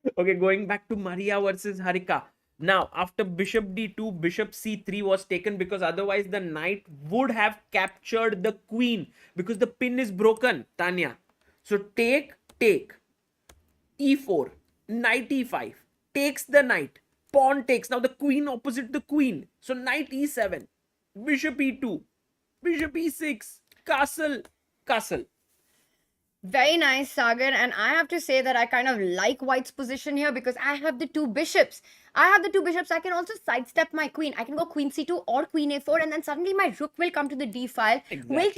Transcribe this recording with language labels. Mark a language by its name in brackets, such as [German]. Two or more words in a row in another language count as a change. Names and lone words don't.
[English] Okay, going back to Maria versus Harika. Now, after bishop d2, bishop c3 was taken because otherwise the knight would have captured the queen because the pin is broken, Tania. So take, e4, knight e5, takes the knight, pawn takes. Now the queen opposite the queen. So knight e7, bishop e2, bishop e6, castle, castle. Very nice, Sagar. And I have to say that I kind of like White's position here because I have the two bishops. I can also sidestep my queen. I can go queen c2 or queen a4, and then suddenly my rook will come to the d file, will Exactly.